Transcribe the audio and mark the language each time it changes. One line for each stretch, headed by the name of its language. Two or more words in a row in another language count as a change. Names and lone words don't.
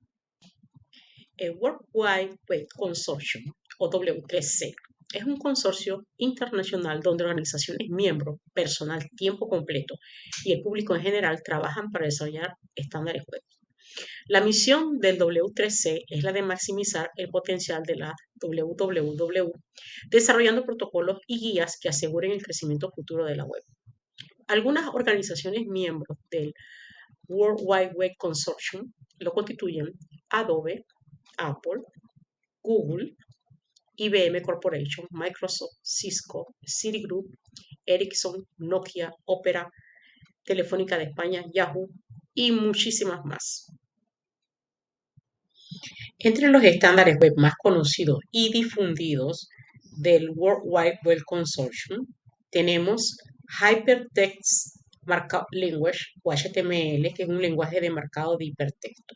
Spanish: El World Wide Web Consortium, o W3C, es un consorcio internacional donde organizaciones miembros, personal tiempo completo y el público en general trabajan para desarrollar estándares web. La misión del W3C es la de maximizar el potencial de la WWW, desarrollando protocolos y guías que aseguren el crecimiento futuro de la web. Algunas organizaciones miembros del World Wide Web Consortium lo constituyen Adobe, Apple, Google, IBM Corporation, Microsoft, Cisco, Citigroup, Ericsson, Nokia, Opera, Telefónica de España, Yahoo y muchísimas más. Entre los estándares web más conocidos y difundidos del World Wide Web Consortium tenemos Hypertext Markup Language o HTML, que es un lenguaje de marcado de hipertexto.